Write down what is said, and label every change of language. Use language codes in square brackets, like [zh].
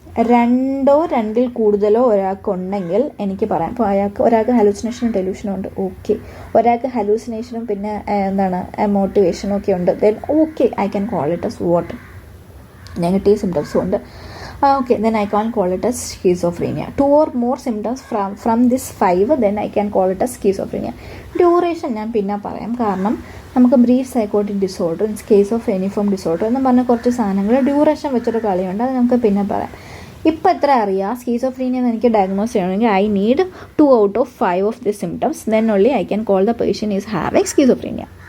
[ml] രണ്ടോ രണ്ടിൽ കൂടുതലോ ഒരാൾക്കുണ്ടെങ്കിൽ എനിക്ക് പറയാം. ഇപ്പോൾ ഒരാൾക്ക് ഹലൂസിനേഷനും ഡെലൂഷനും ഉണ്ട്, ഓക്കെ. ഒരാൾക്ക് ഹലൂസിനേഷനും പിന്നെ എന്താണ് മോട്ടിവേഷനും ഒക്കെ ഉണ്ട്, [en] then okay, I can call it as what [ml] negative സിംറ്റംസും ഉണ്ട്. [en] Okay, then I can call it as schizophrenia. 2 or more symptoms from this 5, then I can call it as schizophrenia. [ml] Duration ഞാൻ പിന്നെ പറയാം, കാരണം നമുക്ക് ബ്രീഫ് സൈക്കോട്ടിക് ഡിസോർഡർ, സ്കീസോഫ്രീനിയം ഡിസോർഡർ എന്ന് പറഞ്ഞ കുറച്ച് സാധനങ്ങൾ ഡ്യൂറേഷൻ വെച്ചൊരു കളിയുണ്ട്, അത് നമുക്ക് പിന്നെ പറയാം. ഇപ്പോൾ എത്ര അറിയാം സ്കീസോഫ്രീനിയ എന്ന് എനിക്ക് ഡയഗ്നോസ് ചെയ്യണമെങ്കിൽ [en] I need 2 out of 5 of the symptoms, then only I can call the patient is having schizophrenia.